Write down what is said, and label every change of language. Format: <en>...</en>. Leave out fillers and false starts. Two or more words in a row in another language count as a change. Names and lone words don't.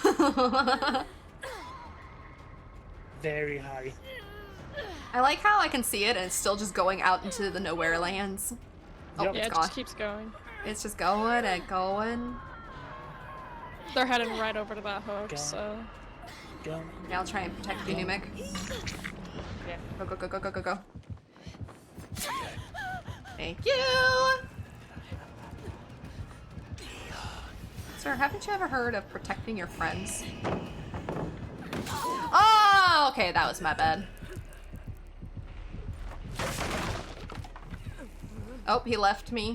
<en>Very high. I like how I can see it and it's still just going out into the nowhere lands. Oh, Yep. Yeah, it's it gone. just keeps going. It's just going and going. They're heading right over to that hook, Go. so... Go. Yeah, I'll try and protect you, Numic. Go, go, go, go, go, go, go. Thank you! Sir, haven't you ever heard of protecting your friends? Oh, okay, that was my bad. Oh, he left me.</en>